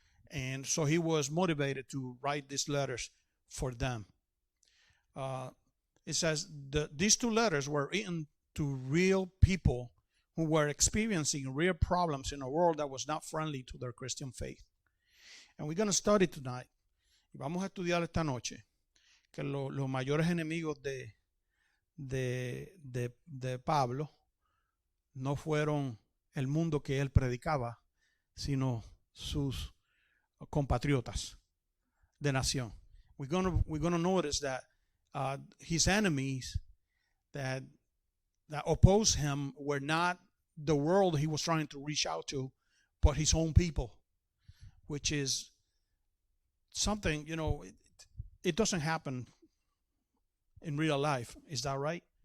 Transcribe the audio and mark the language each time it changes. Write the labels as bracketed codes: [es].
[en] And so he was motivated to write these letters for them. It says these two letters were written to real people who were experiencing real problems in a world that was not friendly to their Christian faith. And we're going to study tonight. [es] Y vamos a estudiar esta noche que los mayores enemigos de Pablo no fueron el mundo que él predicaba, sino sus compatriotas de nación. [en] We're gonna notice that his enemies that opposed him were not the world he was trying to reach out to, but his own people, which is something, it doesn't happen in real life. Is that right?